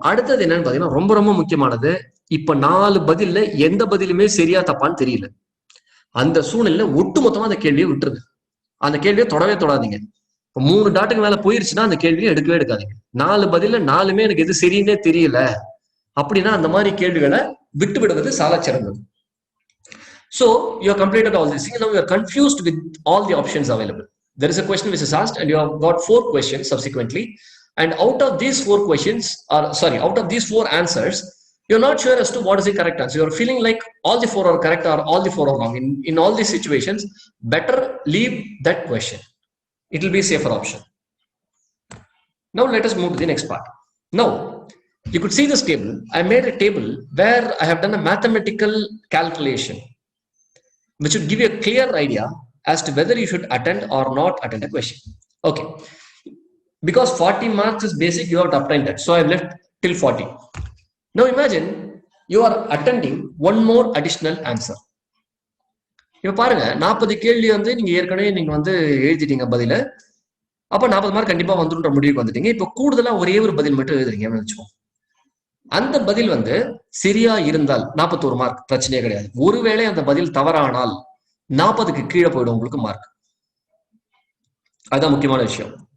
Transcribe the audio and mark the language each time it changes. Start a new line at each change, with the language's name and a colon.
Tamil: அடுத்தது என்னன்னு பாத்தீங்கன்னா ரொம்ப ரொம்ப முக்கியமானது. இப்ப 4 பதில்ல எந்த பதிலுமே சரியா தப்பான்னு தெரியல. அந்த சூழ்நிலையில ஒட்டுமொத்தமா அந்த கேள்வியை விட்டுருங்க. அந்த கேள்வியை தொடவே தொடாதீங்க. இப்போ 3 டாட்டுக்கு மேல போயிருச்சுன்னா அந்த கேள்வியை எடுக்கவே எடுக்காதீங்க. 4 பதில்ல 4மே எனக்கு எது சரின்னே தெரியல அப்படின்னா அந்த மாதிரி கேள்விகளை விட்டு விடுவது சால சிறந்தது.
English: So you have completed all this. Now you are confused with all the options available. There is a question which is asked and you have got 4 questions subsequently. And out of these 4 questions, out of these 4 answers, you're not sure as to what is the correct answer. You're feeling like all the 4 are correct or all the 4 are wrong. In all these situations, better leave that question. It will be a safer option. Now let us move to the next part. Now, you could see this table. I made a table where I have done a mathematical calculation, which would give you a clear idea as to whether you should attend or not attend a question. Okay. Because 40 marks is basic, you have to obtain that. So I have left till 40. Now imagine you are attending one more additional answer.
Tamil: இப்ப பாருங்க 40 கேள்வி வந்து நீங்க ஏற்கனவே நீங்க வந்து எழுதிட்டீங்க பதில. அப்ப 40 மார்க் கண்டிப்பா வந்துருன்ற முடிவுக்கு வந்துட்டீங்க. இப்ப கூடுதலா ஒரே ஒரு பதில் மட்டும் எழுதுறீங்கன்னு வச்சுக்கோங்க. அந்த பதில் வந்து சரியா இருந்தால் 41 மார்க், பிரச்சனையே கிடையாது. ஒருவேளை அந்த பதில் தவறானால் 40க்கு கீழே போயிடும் உங்களுக்கு மார்க். அதுதான் முக்கியமான விஷயம்.